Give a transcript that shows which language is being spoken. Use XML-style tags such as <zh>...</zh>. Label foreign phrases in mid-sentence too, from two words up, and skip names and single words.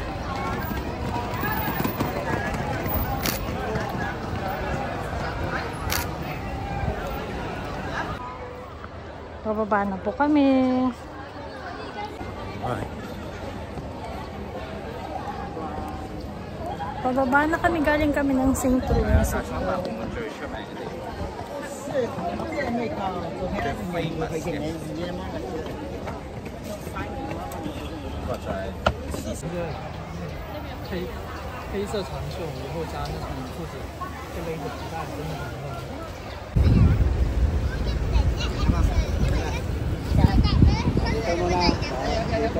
<tl>Bababa na po kami. Bababa na kami. Galing kami ng St. Louis.</tl> <zh>黑色长袖，以后加那种裤子，这个一个皮带真的很嫩。</zh> <tl>Dito muna. Dito.</tl>